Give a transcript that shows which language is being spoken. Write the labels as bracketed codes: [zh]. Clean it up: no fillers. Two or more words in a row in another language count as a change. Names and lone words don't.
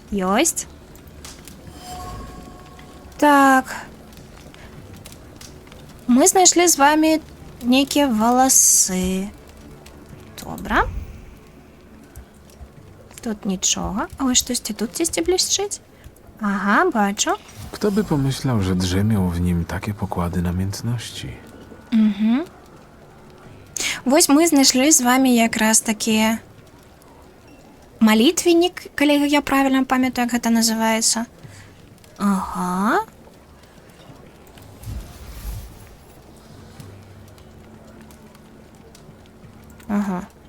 [be] Ёсць. Так. Мы знайшлі з вами нейкія валасы. Добра. Тут нічога. А вось штосьці тут дзесьці блішчыць. Ага, бачу. [pl] Kto by pomyślał, że drzemią w nim takie pokłady namiętności? [be] Вось мы знайшлі з вами якраз такі малітвеннік, калі я правільна памятаю, як гэта называецца. Ага. Ага.